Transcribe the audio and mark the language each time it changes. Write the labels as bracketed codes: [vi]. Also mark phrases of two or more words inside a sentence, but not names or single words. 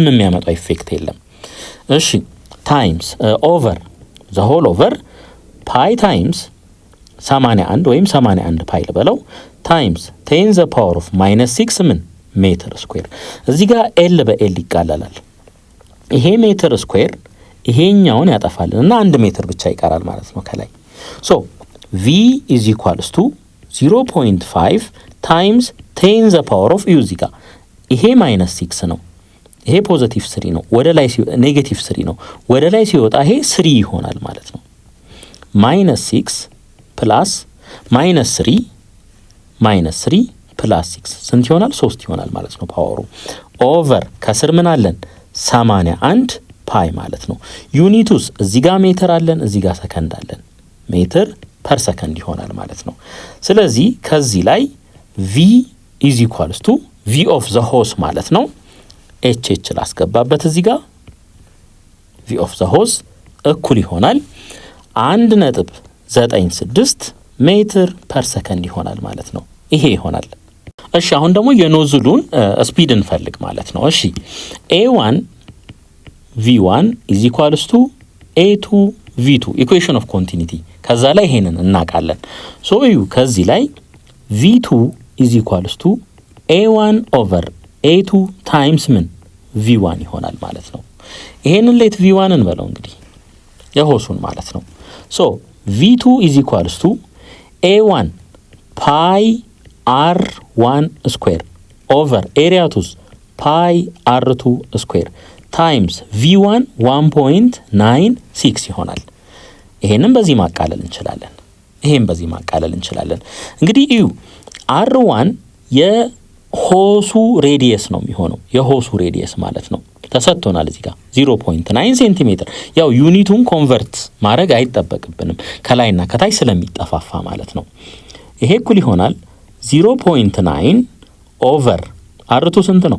[am] የሚያመጣው ኢፌክት የለም። እሺ [en] times over the whole over pi times 81 ወይም 81 ፓይ ልበለው times 10 the power of [am] -6 ምን [en] meter square። [am] እዚህ ጋር ኤል በኤል ይቃለላል። ይሄ [en] meter square [am] ይሄኛውን ያጠፋልን እና 1 ሜትር ብቻ ይቀራል ማለት ነው ከላይ። ሶ [en] v is equals to 0.5 times 10 the power of [am] እዩ እዚህ ጋር ይሄ -6 ነው፣ ይሄ ፖዚቲቭ 3 ነው፣ ወደ ላይ ኔጌቲቭ 3 ነው። ወደ ላይ ሲወጣ ይሄ 3 ይሆናል ማለት ነው። -6 ፕላስ -3 ፕላስ 6 ስንት ይሆናል? 3 ይሆናል ማለት ነው ፓወሩ። ኦቨር ከስር ምን አለን? 81 ፓይ ማለት ነው። ዩኒቱስ እዚህ ጋር ሜትር አለን፣ እዚህ ጋር ሰከንድ አለን። [en] meter per second [am] ይሆናል ማለት ነው። ስለዚህ ከዚህ ላይ [en] v is equals to v of the hose [am] ማለት ነው። h ላስገባበት እዚህ ጋር [en] v of the hose [am] እኩል ይሆናል 1.96 [en] meter per second [am] ይሆናል ማለት ነው። ይሄ ይሆናል። እሺ አሁን ደግሞ የኖዝሉን ስፒድ እንፈልግ ማለት ነው። እሺ [en] a1 v1 is equals to a2 v2 equation of continuity [am] ከዛ ላይ ይሄንን እናውቃለን። ሶ እዩ ከዚህ ላይ [en] v2 is equals to a1 over a2 [am] ታይምስ ምን v1 ይሆናል ማለት ነው። ይሄንን ሌት v1 እንበለው እንግዲህ የሆሱን ማለት ነው። ሶ [en] v2 is equals to a1 pi r1 square over [am] ኤሪያቱስ [en] pi r2 square times v1 [am] 1.96 ይሆናል። ይሄንን በዚህ ማቃለል እንችላለን፣ ይሄን በዚህ ማቃለል እንችላለን። እንግዲህ እዩ r1 የሆሱ ሬዲየስ ነው የሚሆነው፣ የሆሱ ሬዲየስ ማለት ነው ተሰጥቶናል እዚህ ጋር 0.9 ሴንቲሜትር። ያው ዩኒቱን ኮንቨርት ማድረግ አይጠበቅብንም ከላይና ከታች ስለሚጠፋፋ ማለት ነው። ይሄ እኩል ይሆናል 0.9 ኦቨር r2 ስንት ነው?